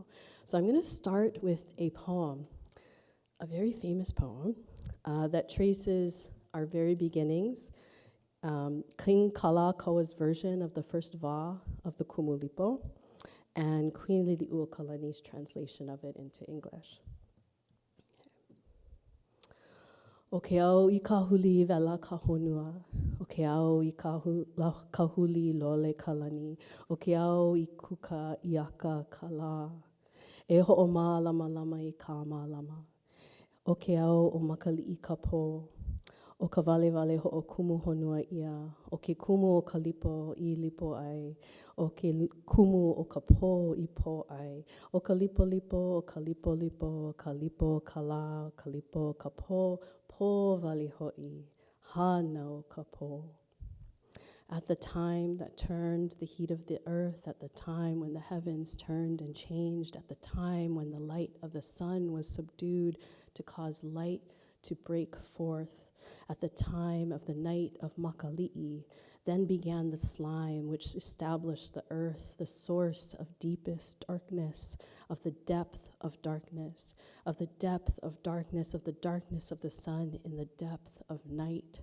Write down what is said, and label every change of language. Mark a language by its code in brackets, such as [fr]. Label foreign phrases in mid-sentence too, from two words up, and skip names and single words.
[en] So I'm going to start with a poem, a very famous poem that traces our very beginnings, King Kalaka's version of the first va of the Kumulipo, and Queen Liliuokalani's translation of it into English. [haw] O ke au I kahuli vela ka honua, o ke au I kahuli lole kalani, o ke au I kuka I aka kala, e ho'o mā lama lama I ka mā lama, o ke au o makali'i ka po, o ka vale vale ho'o kumu honua ia, o ke kumu o ka lipo I lipo ai, o ke kumu o ka po I po ai, o ka lipo lipo, o ka lipo lipo, o ka lipo ka la, o ka lipo ka po vali ho'i, hānau ka po. [en] At the time that turned the heat of the earth, at the time when the heavens turned and changed, at the time when the light of the sun was subdued to cause light to break forth, at the time of the night of Makali'i, then began the slime which established the earth, the source of deepest darkness, of the depth of darkness, of the depth of darkness, of the darkness of the sun in the depth of night.